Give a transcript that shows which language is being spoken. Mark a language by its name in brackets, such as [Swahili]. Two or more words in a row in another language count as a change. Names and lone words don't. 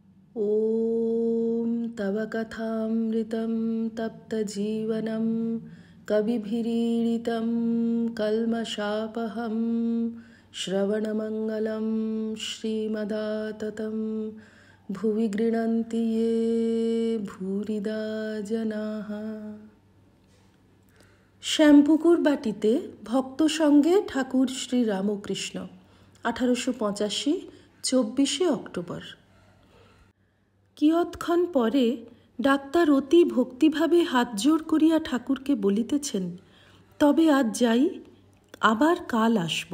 [Sanskrit] ॐ तव कथामृतं तप्तजीवनं कविभिरीडितं कल्मषापहं श्रवणमङ्गलं श्रीमदाततं भुवि गृह्णन्ति ये भूरिदा जनाः। [Bangla] শ্যামপুকুর বাটিতে ভক্ত সঙ্গে ঠাকুর শ্রী রামকৃষ্ণ 1885 24 অক্টোবর। কিয়ৎক্ষণ পরে ডাক্তার অতি ভক্তিভাবে হাত জোড় করিয়া ঠাকুরকে বলিতেছেন, তবে আজ যাই, আবার কাল আসব।